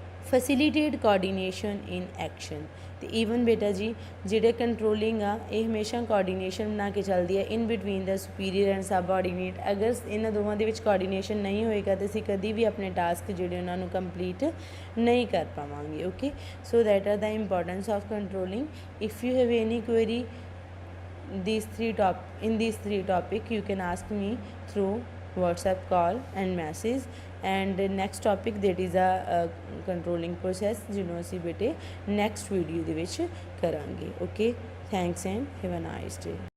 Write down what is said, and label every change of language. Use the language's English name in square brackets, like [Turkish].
[English] Facilitate coordination in action. [Punjabi] ਅਤੇ even ਬੇਟਾ ਜੀ ਜਿਹੜੇ ਕੰਟਰੋਲਿੰਗ ਆ ਇਹ ਹਮੇਸ਼ਾ ਕੋਆਰਡੀਨੇਸ਼ਨ ਬਣਾ ਕੇ ਚੱਲਦੀ ਹੈ in between ਦਾ superior and subordinate. ਅਗਰ ਇਹਨਾਂ ਦੋਵਾਂ ਦੇ ਵਿੱਚ ਕੋਆਰਡੀਨੇਸ਼ਨ ਨਹੀਂ ਹੋਏਗਾ ਤਾਂ ਅਸੀਂ ਕਦੀ ਵੀ ਆਪਣੇ ਟਾਸਕ ਜਿਹੜੇ ਉਹਨਾਂ ਨੂੰ ਕੰਪਲੀਟ ਨਹੀਂ ਕਰ ਪਾਵਾਂਗੇ। [English] Okay, so that are the importance of controlling. If you have any query in these three topic you can ask me through WhatsApp call and message, and next topic that is a controlling process, [Punjabi] ਜਿਹਨੂੰ ਅਸੀਂ ਬੇਟੇ next video ਦੇ ਵਿੱਚ ਕਰਾਂਗੇ। [English] Okay, thanks and have a nice day.